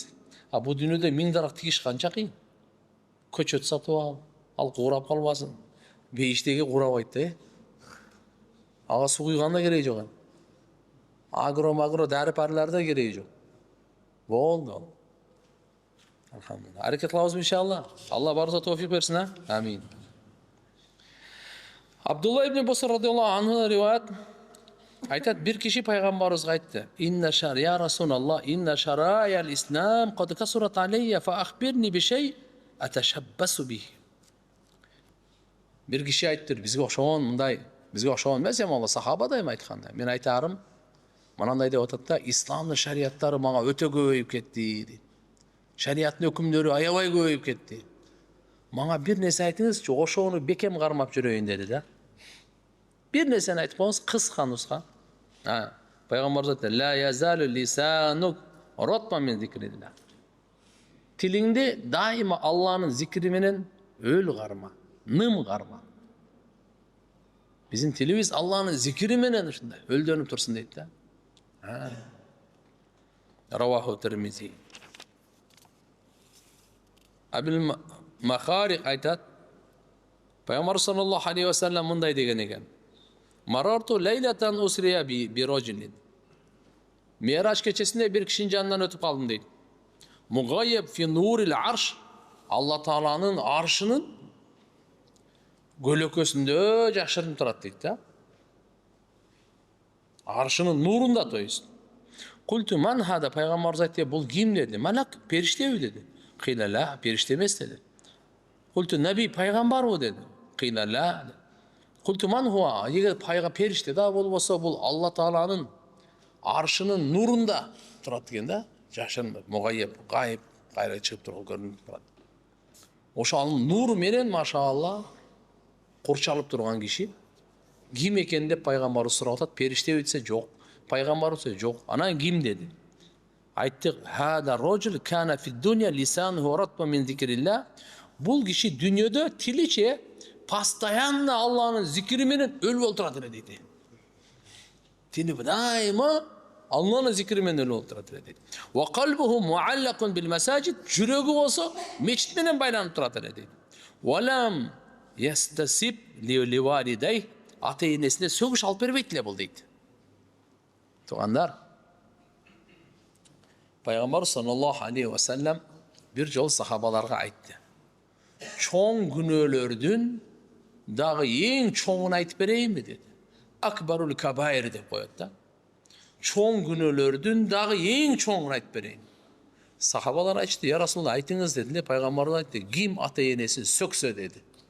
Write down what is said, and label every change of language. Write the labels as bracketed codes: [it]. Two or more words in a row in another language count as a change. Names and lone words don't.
[ky] Бу дүйнөдө 1000 дарак тигиш канча кыйын? Көчөт сатып ал куурап калбасын. Бейиштеги куурабайт да. Ага суу куйганда кереги жок. Агро дәрі-парларда кереги жок. Болду. Алхамдулилlah. Аракет кылабызбы иншалла? Алла барыбызга товфик берсин, амин. Абдулла ибн Буср радиаллаху анху риваят айтат, бир киши пайгамбарыбызга айтты: [ar] "إن شريعة رسول الله إن شرائع الإسلام قد كثرت علي فأخبرني بشيء أتشبث به." [ky] Бир киши айтты, бизге окшогон мындай, бизге окшогон эмес, эми ал сахаба дайым айтканда. Мен айтарым, мынандай деп атат да, исламдын шарияттары мага өтө көбөйүп кетти дейт. Шарияттын өкүмдөрү аябай көбөйүп кетти. Мага бир нерсе айтыңызчы, ошону бекем кармап жүрөйүн деди да. Бир нерсени айтып коюңуз, кыска нуска. Пайгамбарыбыз айтты: [ar] "لا يزال لسانك رطبا من ذكر الله." [ky] Тилиңди дайыма Алланын зикри менен өл карма, ным карма. Биздин тилибиз Алланын зикри менен ушундай өлдөнүп турсун дейт да. [ar] رواه الترمذي. [ky] Абил Махарик айтат, Пайгамбар саллаллаху алейхи ва саллям мындай деген экен: [ar] "مررت ليلة أسري بي برجل." [ky] Мираж кечесинде бир кишинин жанынан өтүп калдым дейт. [ar] مغيب في نور العرش. [ky] Алла Тааланын аршынын көлөкөсүндө жашырынып турат дейт да. Аршынын нурунда, то есть. [ar] قلت من هذا, [ky] пайгамбарыбыз айтты, бул ким деди? Малак, периштеби деди. Кыйлала, периште эмес деди. [ar] قلت نبي, [ky] пайгамбарбы деди. [ar] قيل لا. قلت من هو, [ky] эгер периште да болбосо, бул Алла Тааланын аршынын нурунда турат деген да. Жашырынып, мугайяб, гайып, кайра чыгып туруп көрүнүп турат. Ошонун нуру менен машаалла курчалып турган киши ким экен деп пайгамбарыбыз сурап атат. Периште десе жок, пайгамбар десе жок. Анан ким деди? Айтты: [ar] "هذا رجل كان في الدنيا لسانه رطبا من ذكر الله." [ky] Бул киши дүйнөдө тиличе постоянно Алланын зикри менен өлүп олтурат эле дейт. Тили дайыма Алланын зикри менен өлүп олтурат эле дейт. [ar] وقلبه معلق بالمساجد. [ky] Жүрөгү болсо мечит менен байланып турат эле дейт. [ar] ولم يستسب لوالديه. [ky] Ата-энесине сөгүш алып бербейт эле бул дейт. Туугандар, Пайгамбар саллаллаху алейхи ва саллям бир жол сахабаларга айтты: "Чоң күнөөлөрдүн дагы эң чоңун айтып берейинби?" деди. [ar] أكبر الكبائر [ky] деп коет да. Чоң күнөөлөрдүн дагы эң чоңун айтып берейин. Сахабалар айтты: "Я Расулалла, айтыңыз" дедилер. Пайгамбар айтты: "Ким ата-энесин сөксө" деди.